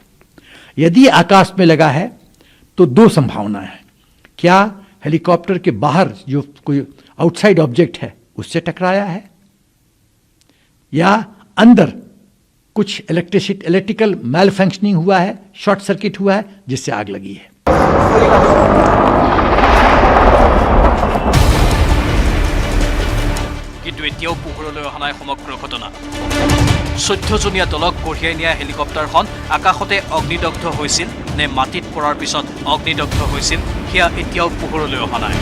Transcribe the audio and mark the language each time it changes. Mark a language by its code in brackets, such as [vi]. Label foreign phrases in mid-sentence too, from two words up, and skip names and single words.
[hi] यदि आकाश में लगा है तो 2 संभावना है। क्या हेलीकॉप्टर के बाहर जो कोई [en] outside object [hi] है उससे टकराया है, या अंदर कुछ [en] electrical malfunctioning [hi] हुआ है, [en] short circuit [hi] हुआ है, जिससे आग लगी है। [as] কিন্তু এতিয়াও পোহৰলৈ অহা নাই সমগ্ৰ ঘটনা। 14জনীয়া দলক কঢ়িয়াই নিয়া হেলিকপ্টাৰখন আকাশতে অগ্নিদগ্ধ হৈছিল নে মাটিত পৰাৰ পিছত অগ্নিদগ্ধ হৈছিল, সেয়া এতিয়াও পোহৰলৈ অহা নাই।